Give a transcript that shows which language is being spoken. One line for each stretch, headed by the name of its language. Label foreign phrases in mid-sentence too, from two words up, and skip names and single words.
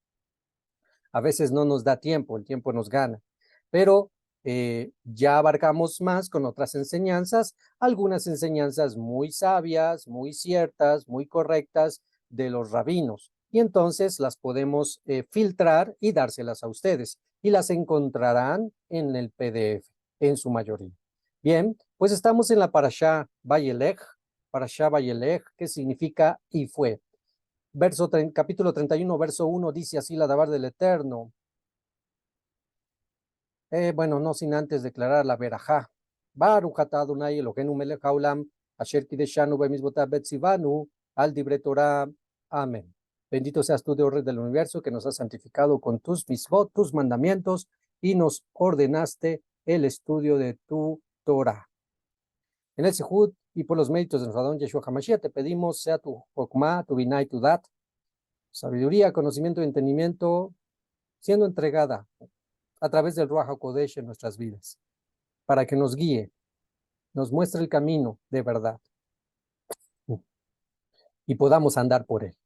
Spanish: A veces no nos da tiempo, el tiempo nos gana, pero ya abarcamos más con otras enseñanzas, algunas enseñanzas muy sabias, muy ciertas, muy correctas de los rabinos, y entonces las podemos filtrar y dárselas a ustedes, y las encontrarán en el PDF, en su mayoría. Bien, pues estamos en la Parashá Vayelech, que significa y fue. Capítulo 31, verso 1, dice así la Dabar del Eterno. Bueno, no sin antes declarar la verajá.
Hebrew: ברוך אתה אדוני אלוהינו מלך העולם, אשר קדשנו במצוותיו וציוונו, על דברי תורה.
Spanish: Amén. Bendito seas tú, Dios del universo, que nos has santificado con tus misvot, tus mandamientos, y nos ordenaste el estudio de tu Torah. En el Sehud y por los méritos de nuestro Adón Yeshua HaMashiach, te pedimos, sea tu Jokmah, tu Binah y tu Dat, sabiduría, conocimiento y entendimiento, siendo entregada a través del
Hebrew: רוח הקודש
Spanish: en nuestras vidas, para que nos guíe, nos muestre el camino de verdad y podamos andar por él.